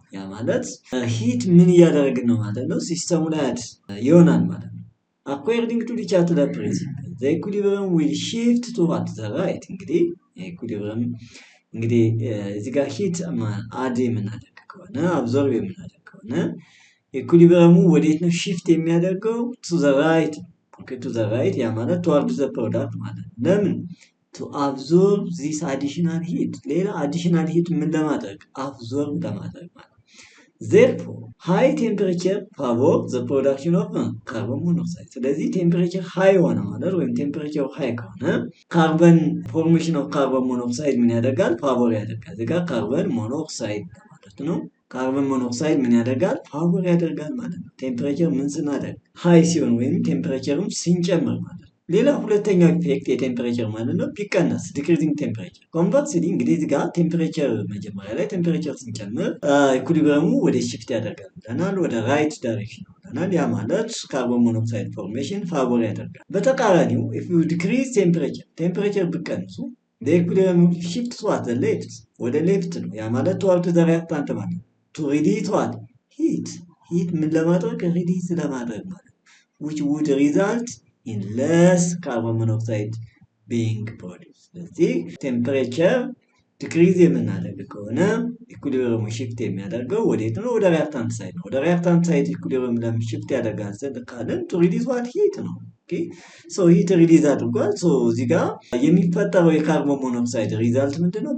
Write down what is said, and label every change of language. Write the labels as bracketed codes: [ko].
[am] ያ ማለት ሂት ምን እያደረግን ነው ማለት ነው? ሲስተሙ ላይ ይሆናል ማለት ነው። [en] according to the Chatelain principle, the equilibrium will shift to the right. [am] እንግዲህ ኢኩሊብሪየም እንግዲህ እዚህ ጋር ሂት አድ የምናደርግ ከሆነ አብዞርብ የምናደርግ ከሆነ ኢኩሊብሪየሙ ወዴት ነው shift የሚያደርገው? [en] to the right. to the right [am] ያ ማለት [en] toward the product [am] ማለት ነው። ለምን? [en] to absorb this additional heat. [am] ሌላ additional heat ምን ለማድረግ? [en] absorb [am] ለማድረግ ማለት ነው። [en] Therefore, high temperature favor the production of carbon monoxide. [am] ስለዚህ ቴምፕሬቸር ሃይ ሆነ ማለት ወይም ቴምፕሬቸር ሃይ ከሆነ ካርበን ፎርሜሽን ኦፍ ካርበን ሞኖክሳይድ ምን ያደርጋል? ፋቮር ያደርጋል። እዚህ ጋር ካርበን ሞኖክሳይድ ማለት ነው። ካርበን ሞኖክሳይድ ምን ያደርጋል? ፋቮር ያደርጋል ማለት ነው። ቴምፕሬቸር ምን ስናደርግ? ሃይ ሲሆን ወይም ቴምፕሬቸሩን ሲንጨምር ማለት ነው። ሌላ ሁለተኛው ኢፌክት የቴምፕሬቸር ማለት ነው ቢቀነስ ዲክሪዚንግ ቴምፕሬቸር። ኮንቨርስሊ እንግዲህ እዚህ ጋር ቴምፕሬቸር መጀመሪያ ላይ ቴምፕሬቸር ስንጨምር ኢኩሊብሪየሙ ወደ ሽፍት ያደርጋል ብለናል፣ ወደ ራይት ዳይሬክሽን ብለናል። ያ ማለት ካርቦን ሞኖክሳይድ ፎርሜሽን ፋቮር ያደርጋል። በተቃራኒው [en] if you decrease [am] ቴምፕሬቸር ብቀንሱ [en] the equilibrium shift to the left [am] ወደ ሌፍት ነው። ያ ማለት [en] toward the reactant [am] ማለት [en] to release heat [am] ምን ለማድረግ? [en] ሪሊዝ [am] ለማድረግ ማለት [en] which would result in less carbon monoxide being produced. [am] ስለዚህ ቴምፕሬቸር ዲክሪዝ የምናደርግ ከሆነ ኢኩሊብሪየም ሽፍት የሚያደርገው ወዴት ነው? ወደ ሪአክታንት ሳይድ ነው። ወደ ሪአክታንት ሳይድ ኢኩሊብሪየም ለምን ሽፍት ያደርጋል ካለን [en] to release what heat [am] ነው። ኦኬ ሶ ሂት ሪሊዝ አድርጓል። ሶ እዚህ ጋር የሚፈጠረው የካርቦን ሞኖክሳይድ ሪዛልት ምንድነው?